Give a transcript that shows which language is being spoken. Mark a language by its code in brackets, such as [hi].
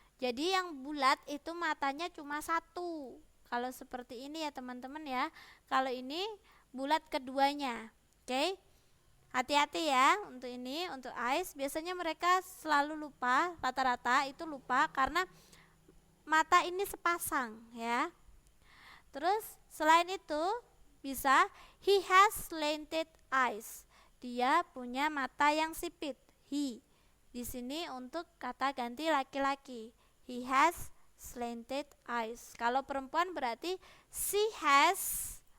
[id] Jadi yang bulat itu matanya cuma 1. Kalau seperti ini ya teman-teman ya. Kalau ini bulat keduanya. Oke. Hati-hati ya untuk ini, untuk eyes. Biasanya mereka selalu lupa, rata-rata itu lupa karena mata ini sepasang ya. Terus selain itu bisa [en] he has slanted eyes. [id] Dia punya mata yang sipit. He. Di sini untuk kata ganti laki-laki. [en] He has slanted eyes. [id] Kalau perempuan berarti [en] she has